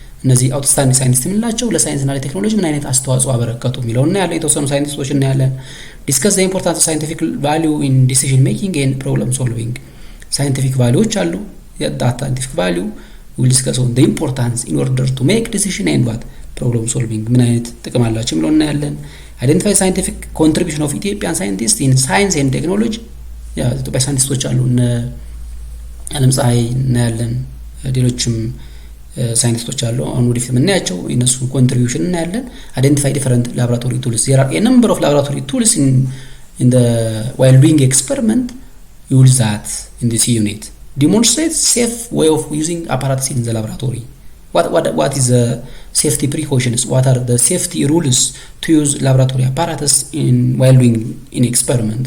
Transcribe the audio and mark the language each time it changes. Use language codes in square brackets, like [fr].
[am] እነዚህ outstanding scientists የምንላቸው ለሳይንስና ለቴክኖሎጂ ምን አይነት አስተዋጽኦ አበረከቱ የሚለውና ያለ የተወሰኑ ሳይንቲስቶች እናያለን። [en] Discuss the importance of scientific value in decision making and problem solving. Scientific values [am] አሉ። [en] that scientific value we will discuss on the importance in order to make decision and what problem solving [am] ምን አይነት ጥቅም አላቸው የሚለውን እናያለን። [en] Identify scientific contribution of Ethiopian scientists in science and technology. [am] ኢትዮጵያ ሳይንቲስቶች አሉ እነ ዓለም ፀሐይ እናያለን። ሌሎችም ሳይንቲስቶች አሉ። አሁን ወደፊት የምናያቸው እነሱ ኮንትሪቢዩሽን እናያለን። [en] Identify different laboratory tools. There are a number of laboratory tools in the while doing experiment. Use that in this unit. Demonstrate safe way of using apparatus in the laboratory. What is the safety precautions? What are the safety rules to use laboratory apparatus while doing in experiment?